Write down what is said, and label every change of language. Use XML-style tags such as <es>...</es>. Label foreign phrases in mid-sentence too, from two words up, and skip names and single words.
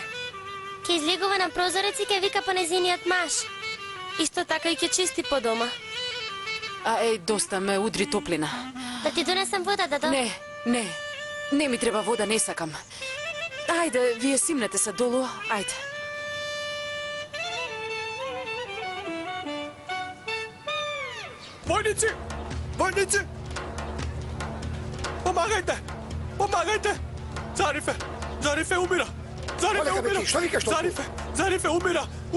<mk>Ќе излегува на прозорец и ќе вика по незиниот маж. Исто така и ќе чисти по дома. Доста ме удри топлина. Да ти донесам вода, дадо? Не ми треба вода, не сакам. Ајде, вие симнете се долу, ајде.</mk> <sr>Vojnici! Vojnici! Pomagajte! Pomagajte! Zarife! Zarife umira! Zarife Kolega umira! Beki, što vikaš toliko? Zarife umira! Umira</sr>